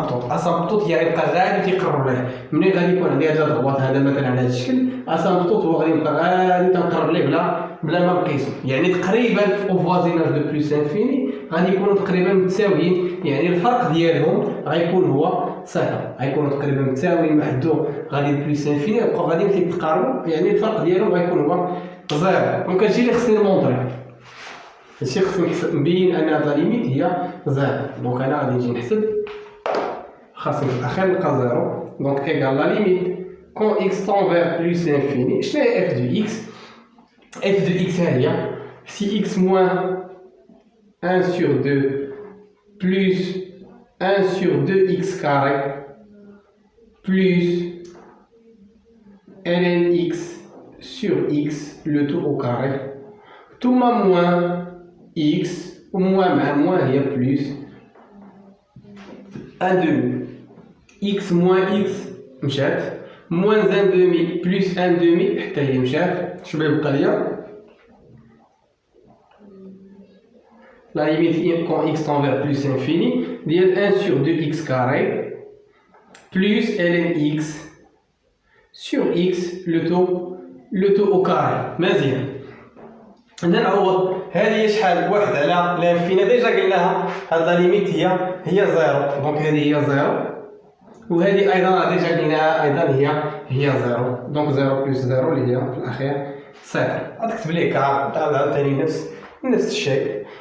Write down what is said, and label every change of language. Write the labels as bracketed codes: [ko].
[ar] اسامبطوط يعني يبقى غادي تيقرب ليه منين غادي يكون عندي هاد الدغوات هذا مثلا على هذا الشكل اسامبطوط هو غادي يبقى غادي تنقرب ليه بلا ما نقيسو يعني تقريبا او فوازيناج دو بلوس انفيني غادي يكونوا تقريبا متساويين يعني الفرق ديالهم غيكون هو صفر غيكونوا تقريبا متساويين محدو غادي بلوس انفيني يبقاو غادي كيتقاربوا يعني الفرق ديالهم غيكون هو زيرو. دونك هادشي اللي خصني نمونطري هادشي خصني نبين ان هاد لا ليميت هي زيرو. دونك انا غادي نجي نحسب خاصني في الاخر نلقى زيرو دونك ايكال لا ليميت كون اكس طون فير بلوس انفيني شنو هي اف دو اكس ها هي سي اكس موان [fr] 1 sur 2 plus 1 sur 2x carré plus ln x sur x le tout au carré tout moins x ou moins il y a plus 1 demi x moins x مشات moins 1 demi plus 1 demi [ar] حتى هي مشات شنو يبقى ليا [fr] la limite quand x tend vers plus infini ديال 1 sur 2x carré plus ln x sur x le tout au carré مزيان. [ar] هنا نعوض هذه شحال واحد على لانفيني ديجا قلناها هاد لا ليميت هي زيرو دونك هذه هي زيرو وهذه ايضا ديجا قلناها ايضا هي زيرو دونك زيرو بلس زيرو اللي هي في الاخير صفر غادي تكتب ليه كا عاوتاني نفس الشيء.